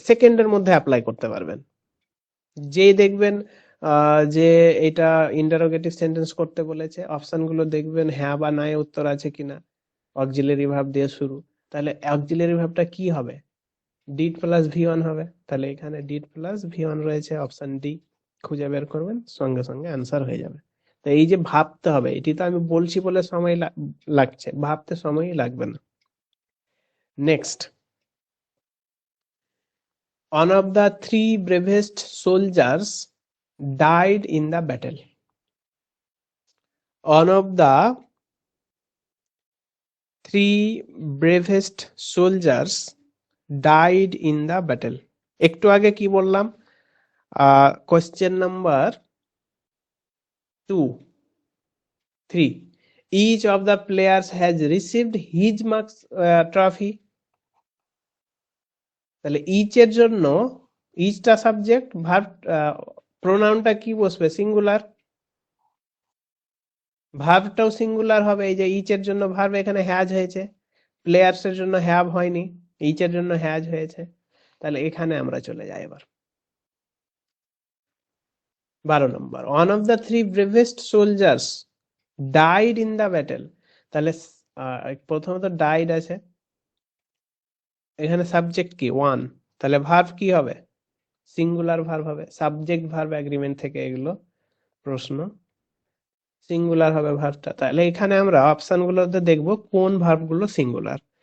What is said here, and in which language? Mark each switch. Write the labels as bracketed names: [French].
[Bangla] সেকেন্ডের মধ্যে অ্যাপ্লাই করতে পারবেন। যেই দেখবেন যে এটা ইন্টারোগেটিভ সেন্টেন্স করতে বলেছে, অপশনগুলো দেখবেন হ্যাঁ বা না এ উত্তর আছে কিনা, অক্সিলারি ভার্ব দিয়ে শুরু, তাহলে অক্সিলারি ভার্বটা কি হবে? ডিড প্লাস V1 হবে। তাহলে এখানে ডিড প্লাস V1 রয়েছে, অপশন ডি খুঁজে বের করবেন, সঙ্গে সঙ্গে অ্যান্সার হয়ে যাবে। তো এই যে ভাবতে হবে, এটি তো আমি বলছি বলে সময় লাগছে, ভাবতে সময়ই লাগবে না। [English] Next, one of the three bravest soldiers died in the battle. One of the three bravest soldiers died in the battle. [Bangla] একটু আগে কি বললাম? [English] Question number 3, each of the players has received his marks trophy. [Bangla] তাহলে each এর জন্য ইচটা subject, verb প্রোনাউনটা কি বসবে? Singular. ভার্বটাও singular হবে। এই যে ইচ এর জন্য ভার্ব এখানে হ্যাজ হয়েছে, প্লেয়ার্স এর জন্য হ্যাভ হয়নি, ইচ এর জন্য হ্যাজ হয়েছে। তাহলে এখানে আমরা চলে যাই এবার। [English] 12 নম্বর, one of the three bravest soldiers died in the battle। [Bangla] তাহলে প্রথমত died আছে, এখানে সাবজেক্ট কি ওয়ান, তাহলে ভার্ব কি হবে? সিঙ্গুলার ভার্ব হবে। সাবজেক্ট ভার্ব এগ্রিমেন্ট থেকে এগুলো প্রশ্ন, সিঙ্গুলার হবে ভার্বটা। তাহলে এখানে আমরা অপশন গুলোতে দেখবো কোন ভার্ব গুলো সিঙ্গুলার।